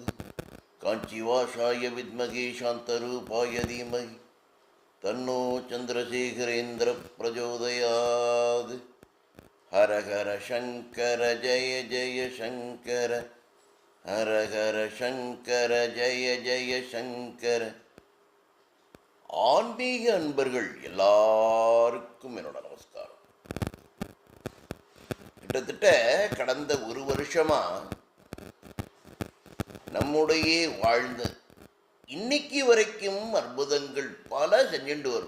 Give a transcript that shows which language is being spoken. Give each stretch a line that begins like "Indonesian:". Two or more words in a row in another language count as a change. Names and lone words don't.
Sanskrit: काञ्चीवासाय विद्महे शान्तरूपाय धीमहि तन्नो चन्द्रशेखरेन्द्र प्रचोदयात्। हर हर शङ्कर जय जय शङ्कर, हर हर शङ्कर जय जय शङ्कर।
Tamil: ஆன்மீக அன்பர்கள் எல்லாருக்கும் என்னோட நமஸ்காரம். கிட்டத்தட்ட கடந்த ஒரு வருஷமா நம்முடைய வாழ்ந்த இன்னைக்கு வரைக்கும் அற்புதங்கள் பல செஞ்சுட்டு வரும்.